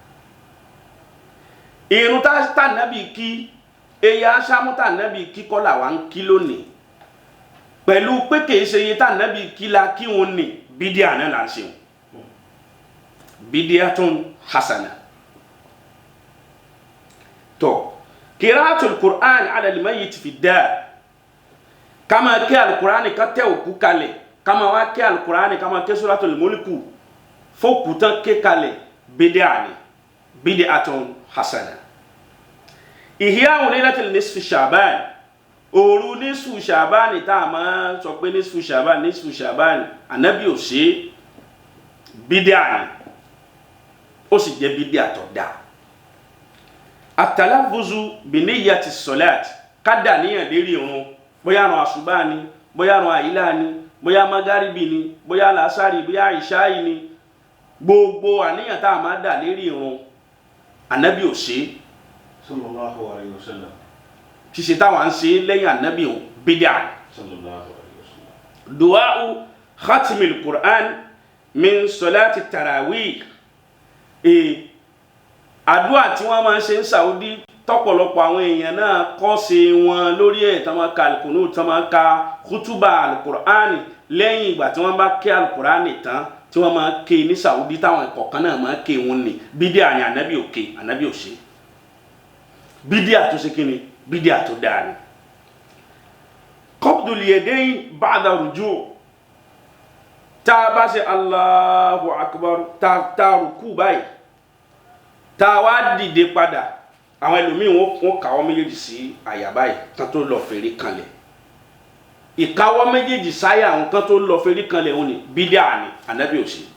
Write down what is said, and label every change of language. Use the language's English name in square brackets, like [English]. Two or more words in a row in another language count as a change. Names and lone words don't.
[Yoruba] ìrun tá Ànábì kí èyí aṣámú tá Ànábì kí kọ́ là wá ń kí lónìí pẹ̀lú pé kìí ṣe iye tá Ànábì kí la kí wọn ní bídíà náà là ń ṣe wọn [Arabic] بدعة حسنة tó قراءة القرآن على الميت في الدار كما kí al-Qur'an [Yoruba] ká tẹ́ òkú kalẹ̀ [Arabic] kama [Yoruba] wá kí [Arabic] al-Qur'an kama kí سورة الملك [Yoruba] fókù tán ké kalẹ̀ bídíà ni [Arabic] بدعة حسنة إحياء ليلة نصف شعبان [Yoruba] òru [Arabic] نصف شعبان [Yoruba] tá a máa sọ pé [Arabic] نصف شعبان [Yoruba] Ànábì ò ṣe bídíà ni ó sì jẹ́ bídíà tó dáa [Arabic] التلفظ بنية الصلاة [Yoruba] kada níyàn lérí ìrun bóyá ran àsùbá ni bóyá ran àyílà ni bóyá magaribi ni bóyá làásàrì bóyá ìṣáì ni gbogbo àníyàn tá a máa dà lérí ìrun Ànábì ò ṣe [Arabic] صلى الله عليه وسلم [Yoruba] ṣíṣe táwọn ń ṣe lẹ́yìn Ànábì ò bídíà [Arabic] صلى الله عليه وسلم دعاء ختم القرآن من صلاة التراويح [Yoruba] àdúà tí wọ́n máa ń ṣe ní Saudi tọ́pọ̀lọpọ̀ àwọn èèyàn náà kọ́ ṣe wọn lórí ẹ̀ tán máa ka al-qunut tán máa ka [Arabic] خطبة القرآن [Yoruba] lẹ́yìn ìgbà tí wọ́n bá ké al-Qur'ani tán tí wọ́n máa ké ní Saudi táwọn ìkọ̀kan náà máa ké wọn ní bídíà ni Ànábì ò ké Ànábì ò ṣe bídíà tó ṣe kí ni bídíà tó dáa ni. [Arabic] قبض اليدين بعد الركوع' [Yoruba] tá a bá ṣe [Arabic] الله أكبر [Yoruba] tá a rùkú báyìí tá a wá dìde padà àwọn ẹlòmíín wọn káwọ́ méjèèjì sí àyà báyìí kan tó lọ fèrè kanlẹ̀ ìkáwọ́ méjèèjì sáyà àwọn kan tó lọ fèrè kanlẹ̀ òun ni bídíà ni Ànábì ò ṣe.